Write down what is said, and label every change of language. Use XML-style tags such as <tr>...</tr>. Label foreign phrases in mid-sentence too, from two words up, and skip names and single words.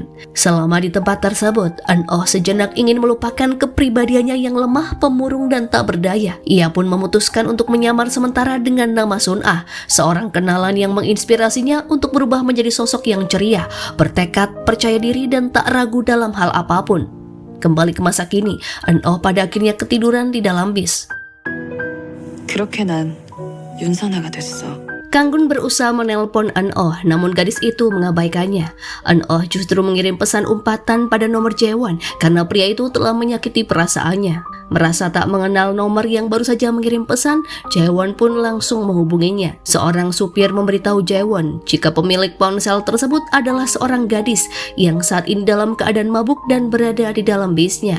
<id>Selama di tempat tersebut, An-oh sejenak ingin melupakan kepribadiannya yang lemah, pemurung dan tak berdaya. Ia pun memutuskan untuk menyamar sementara dengan nama Sun-ah, seorang kenalan yang menginspirasinya untuk berubah menjadi sosok yang ceria, bertekad, percaya diri dan tak ragu dalam hal apapun. Kembali ke masa kini, An-oh pada akhirnya ketiduran di dalam bis.</id> <ko>그렇게 난 윤선아가 됐어.</ko> <id>Kang-gun berusaha menelpon An-oh, namun gadis itu mengabaikannya. An-oh justru mengirim pesan umpatan pada nomor Jaewon karena pria itu telah menyakiti perasaannya. Merasa tak mengenal nomor yang baru saja mengirim pesan, Jaewon pun langsung menghubunginya. Seorang supir memberitahu Jaewon jika pemilik ponsel tersebut adalah seorang gadis yang saat ini dalam keadaan mabuk dan berada di dalam bisnya.</id>